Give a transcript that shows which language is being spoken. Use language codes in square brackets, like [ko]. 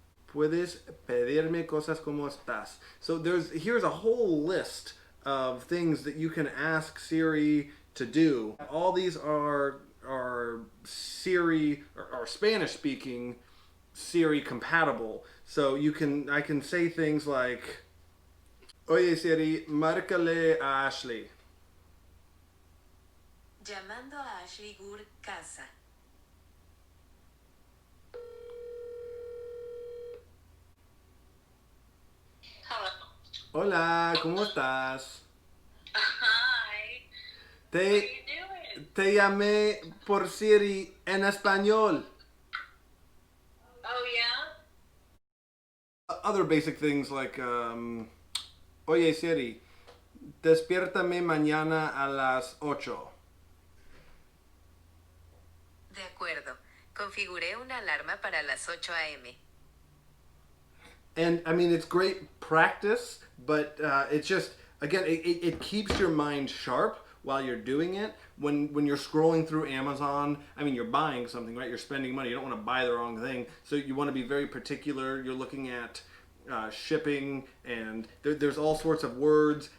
[es] Puedes pedirme cosas como estás. [en] So here's a whole list of things that you can ask Siri to do. All these are Siri or Spanish speaking Siri compatible. So I can say things like, [es] Oye Siri, márcale a Ashley. Llamando a Ashley Gur casa. Hola, ¿cómo estás? [en] Hi. What are [es] Te, [en] you doing? [es] te llamé por Siri en español. [en] Oh yeah? Other basic things like, [es] Oye Siri, despiértame mañana a las 8. De acuerdo. Configuré una alarma para las 8 a.m. [en] And I mean, it's great practice, but it's just, again, it keeps your mind sharp while you're doing it. When you're scrolling through Amazon, I mean, you're buying something, right? You're spending money. You don't want to buy the wrong thing. So you want to be very particular. You're looking at shipping, and there's all sorts of words.